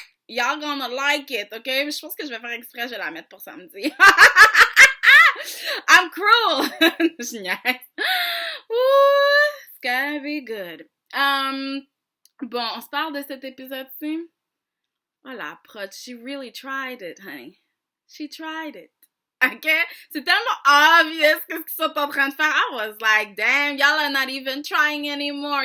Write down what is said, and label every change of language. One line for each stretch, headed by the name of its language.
English: Y'all gonna like it, ok?
French: Je pense que je vais faire exprès, je vais la mettre pour samedi.
English: I'm cruel!
French: Je niaise.
English: Ooh, it's gonna be good.
French: Bon, on se parle de cet épisode-ci.
English: Oh,
French: la prod,
English: she really tried it, honey. She tried it. Ok?
French: C'est tellement obvious ce qu'ils sont en train de faire.
English: I was like, damn, y'all are not even trying anymore.